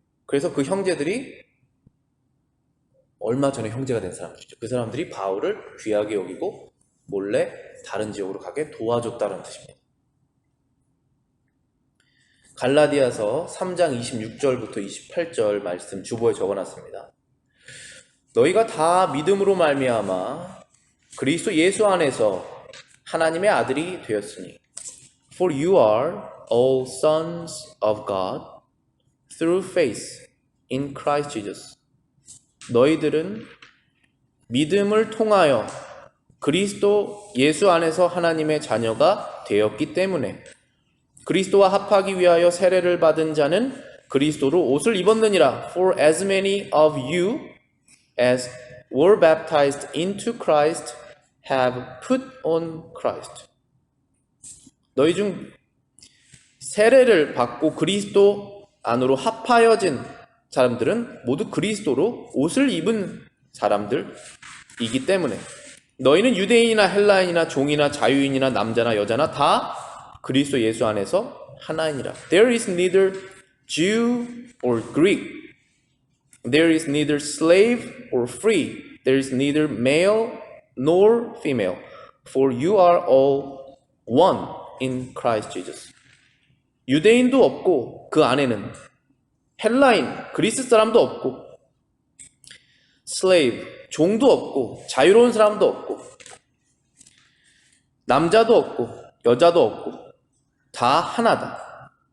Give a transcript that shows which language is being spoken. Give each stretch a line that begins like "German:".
Korean: 그래서 그 형제들이 얼마 전에 형제가 된 사람들이죠. 그 사람들이 바울을 귀하게 여기고 몰래 다른 지역으로 가게 도와줬다는 뜻입니다. 갈라디아서 3장 26절부터 28절 말씀 주보에 적어놨습니다. 너희가 다 믿음으로 말미암아 그리스도 예수 안에서 하나님의 아들이 되었으니
English: For you are all sons of God through faith in Christ Jesus.
Korean: 너희들은 믿음을 통하여 그리스도 예수 안에서 하나님의 자녀가 되었기 때문에 그리스도와 합하기 위하여 세례를 받은 자는 그리스도로 옷을 입었느니라.
English: For as many of you as were baptized into Christ have put on Christ.
Korean: 너희 중 세례를 받고 그리스도 안으로 합하여진 사람들은 모두 그리스도로 옷을 입은 사람들이기 때문에 너희는 유대인이나 헬라인이나 종이나 자유인이나 남자나 여자나 다 그리스도 예수 안에서 하나이니라.
English: There is neither Jew or Greek. There is neither slave or free. There is neither male nor female. For you are all one in Christ Jesus.
Korean: 유대인도 없고 그 안에는 헬라인, 그리스 사람도 없고 slave, 종도 없고 자유로운 사람도 없고 남자도 없고 여자도 없고 다 하나다.